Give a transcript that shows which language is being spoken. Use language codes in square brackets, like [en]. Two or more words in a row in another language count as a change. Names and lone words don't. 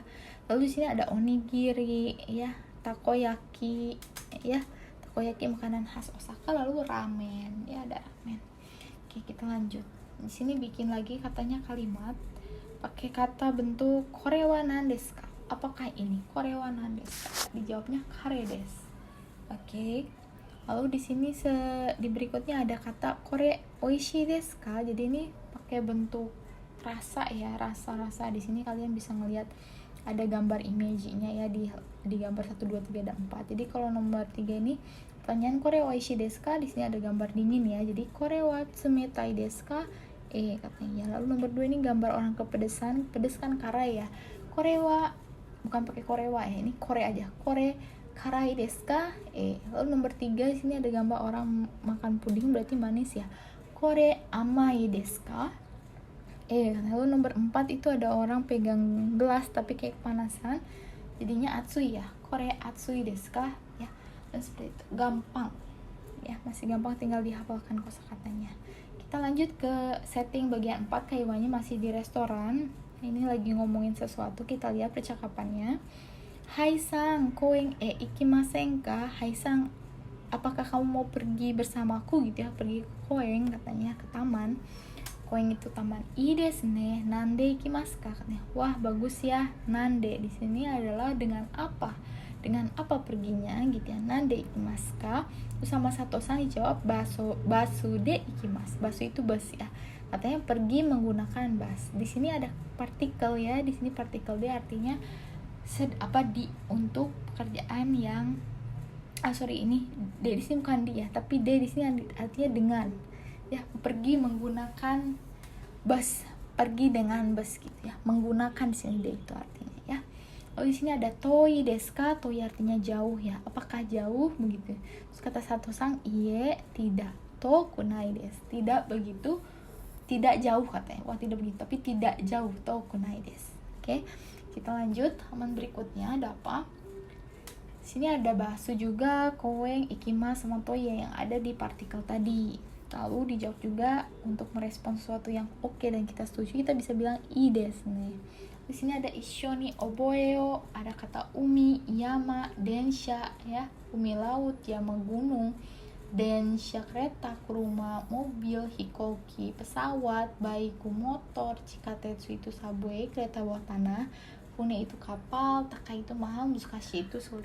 [id] Lalu di sini ada onigiri ya, takoyaki ya. Takoyaki makanan khas Osaka. Lalu ramen ya, ada ramen. Oke, kita lanjut. Di sini bikin lagi katanya kalimat pakai kata bentuk [ja] これは何ですか? [id] Apakah ini [ja] これは何ですか? Dijawabnya カレーです. [id] Oke. Lalu di sini di berikutnya ada kata [ja] これおいしいですか? [id] Jadi ini pakai bentuk rasa ya, rasa-rasa. Di sini kalian bisa ngelihat ada gambar image-nya ya di gambar 1 2 3 dan 4. Jadi kalau nomor 3 ini pertanyaan [ja] これおいしいですか? [id] Di sini ada gambar dingin ya. [ja] Jadi これは冷たいですか? Katanya. [id] Lalu nomor 2 ini gambar orang kepedesan, pedes kan karai ya. [ja] これは, [id] bukan pakai [ja] これは [id] ya, ini kore aja. [ja] これ辛いですか? [id] Lalu nomor 3 di sini ada gambar orang makan puding, berarti manis ya. [ja] これ甘いですか? [id] Lalu nomor 4 itu ada orang pegang gelas tapi kayak kepanasan, jadinya atsui ya. [ja] これ熱いですか? [id] Ya. Dan seperti itu. Gampang. Ya, masih gampang, tinggal dihafalkan kosakatanya. Kita lanjut ke setting bagian 4. Kaiwannya masih di restoran. Ini lagi ngomongin sesuatu, kita lihat percakapannya. [ja] はい、さん、公園行きませんか? はい、さん, [id] apakah kamu mau pergi bersamaku gitu ya, pergi ke koen katanya, ke taman. Koen itu taman. [ja] いいですね、何で行きますか? [id] Katanya, wah bagus ya. Nande di sini adalah dengan apa? Dengan apa perginya gitu ya. [ja] 何で行きますか? [id] Terus sama Sato-san dijawab [ja] バスで行きます. [id] Basu itu bus ya. Katanya pergi menggunakan bus. Di sini ada partikel ya. Di sini partikel D artinya untuk pekerjaan yang ini D di sini bukan dia, tapi D di sini artinya dengan ya, pergi menggunakan bus, pergi dengan bus gitu ya. Menggunakan di sini D itu artinya ya. Di sini ada [ja] 遠いですか? [id] Toi artinya jauh ya. Apakah jauh begitu? Terus kata Sato-san, iye, tidak. [ja] 遠くないです. [id] Tidak begitu, tidak jauh katanya. Wah, tidak begitu, tapi tidak jauh. [ja] 遠くないです. [id] Oke. Kita lanjut halaman berikutnya. Ada apa? Sini ada basu juga, koeng, ikimasu sama toye yang ada di partikel tadi. Lalu dijawab juga untuk merespon sesuatu yang oke dan kita setuju, kita bisa bilang [ja] いいですね. [id] Di sini ada [ja] 一緒に覚えよう, [id] ada kata [ja] 海、山、電車 [id] ya, umi laut, yama gunung, densha kereta, kuruma mobil, hikoki pesawat, baiku motor, chikatetsu itu subway, kereta bawah tanah, fune itu kapal, takai itu mahal, musukashi itu sulit.